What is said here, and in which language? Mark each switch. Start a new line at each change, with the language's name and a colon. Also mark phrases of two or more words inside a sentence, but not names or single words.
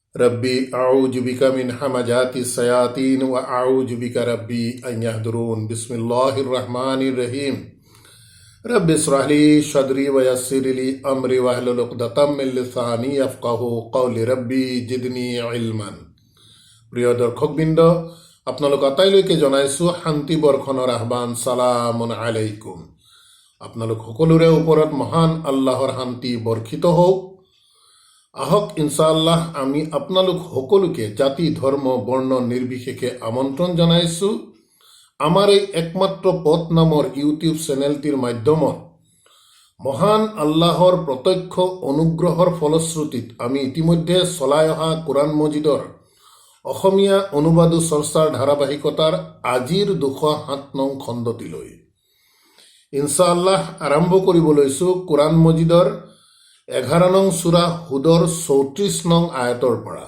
Arabic: رب أعوذ بك من همزات الشياطين وأعوذ بك رب أن يحضرون. بسم الله الرحمن الرحيم. رب اشرح لي صدري ويسر لي أمري واحلل عقدة من لساني يفقهوا قولي رب زدني علما.
Assamese: প্ৰিয় দৰ্শকবৃন্দ, আপোনালোক আটাইলৈকে জনাইছোঁ শান্তি বৰ্ষণৰ আহ্বান।
Arabic: سلام عليكم.
Assamese: আপোনালোক সকলোৰে ওপৰত মহান আল্লাহৰ শান্তি বৰ্ষিত হওক। আহক ইনশাআল্লাহ আমি আপোনালোক সকলোকে জাতি ধৰ্ম বৰ্ণ নিৰ্বিশেষে আমন্ত্ৰণ জনাইছোঁ আমাৰ এই একমাত্ৰ পথ নামৰ ইউটিউব চেনেলটিৰ মাধ্যমত মহান আল্লাহৰ প্ৰত্যক্ষ অনুগ্ৰহৰ ফলশ্ৰুতিত আমি ইতিমধ্যে চলাই অহা কোৰাণ মজিদৰ অসমীয়া অনুবাদো চৰ্চাৰ ধাৰাবাহিকতাৰ আজিৰ 207 নং খণ্ডটিলৈ ইনশাআল্লাহ আৰম্ভ কৰিব লৈছোঁ কোৰাণ মজিদৰ 11 নং সূৰা হুদৰ 34 নং আয়াতৰ পৰা।